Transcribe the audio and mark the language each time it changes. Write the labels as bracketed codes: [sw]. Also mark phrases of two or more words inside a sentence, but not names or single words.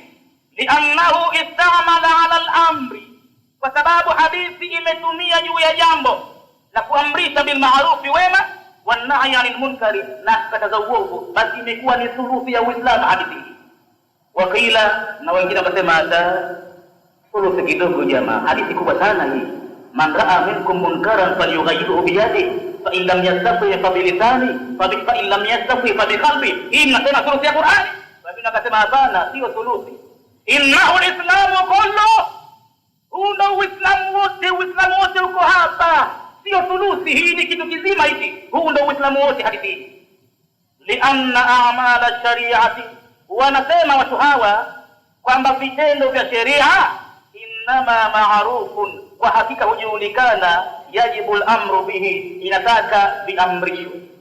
[ar] لأنه اشتمل على الأمر, [sw] kwa sababu hadithi imetumia juu ya jambo la kuamrisha [ar] بالمعروف, [sw] wema, [ar] والنهي عن المنكر, [sw] na kukataza uovu. Basi imekuwa ni thuluthi ya Uislamu hadithi. Wakila, na wengine wakasema hata thuluthi kidogo jamaa, hadithi kubwa sana hii. [ar] من رأى منكم منكرا فليغيره بيده فإن لم يستطع فبلسانه فإن لم يستطع فبقلبه. [sw] Hii inasema thuluthi ya Qur'ani. Wengine wakasema hapana, sio thuluthi. [ar] إنه الإسلام كله, [sw] una Uislamu wote, Uislamu wote uko hapa, sio thuluthi. Hii ni kitu kizima hiki, huu ndio Uislamu wote hadithi. [ar] لأن أعمال الشريعة, [sw] wanasema watu hawa kwamba vitendo vya sheria [ar] إنما معروف, [sw] kwa hakika hujulikana, [ar] يجب الأمر به, [sw] inataka viamrishwe.